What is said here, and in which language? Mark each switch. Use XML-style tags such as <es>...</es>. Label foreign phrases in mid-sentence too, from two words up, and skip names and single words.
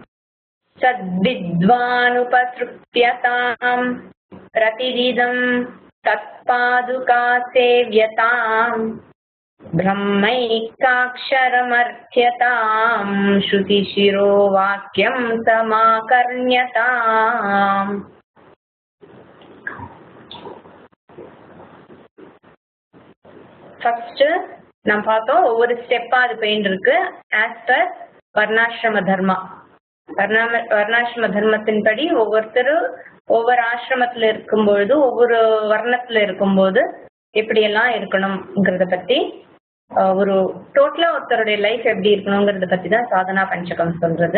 <sa>सद्विद्वानुपसृप्यताम् प्रतिदिनं तत्पादुका सेव्यताम् ब्रह्मैकाक्षरमर्थ्यताम् श्रुतिशिरो वाक्यं समाकर्ण्यताम्।</sa> <ta>ஃபர்ஸ்ட் நம்ம பார்த்தோம் ஒவ்வொரு ஸ்டெப்பா அது போயிட்டு இருக்கு.</ta> <en>as per</en> <ta>வர்ணாசிரம தர்மா, வர்ணாசிரம தர்மத்தின்படி ஒவ்வொருத்தரும் ஒவ்வொரு ஆசிரமத்துல இருக்கும்பொழுது ஒவ்வொரு வர்ணத்துல இருக்கும்போது எப்படியெல்லாம் இருக்கணும்ங்கிறத பத்தி ஒரு டோட்டலா ஒருத்தருடைய லைஃப் எப்படி இருக்கணுங்கிறத பத்தி தான் சாதனா பஞ்சகம் சொல்றது.</ta>